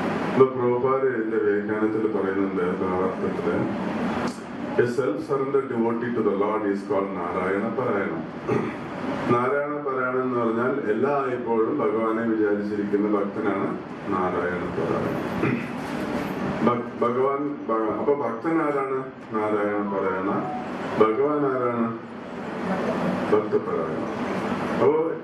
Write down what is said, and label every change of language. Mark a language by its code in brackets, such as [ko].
[ml] ഇപ്പൊ പ്രഭുപാദ് ഇതിന്റെ വ്യാഖ്യാനത്തിൽ പറയുന്നുണ്ട്. ഭാവാർത്ഥത്തില് [en] A self-surrendered devotee to the Lord is called Narayana Parayana. [ml] Narayana പാരായണം എന്ന് പറഞ്ഞാൽ എല്ലായ്പ്പോഴും ഭഗവാനെ വിചാരിച്ചിരിക്കുന്ന ഭക്തനാണ് നാരായണ പാരായണം. ഭഗവാൻ അപ്പൊ ഭക്തൻ ആരാണ്? നാരായണ പാരായണ. ഭഗവാൻ ആരാണ്? ഭക്തപാരായണ. അപ്പോ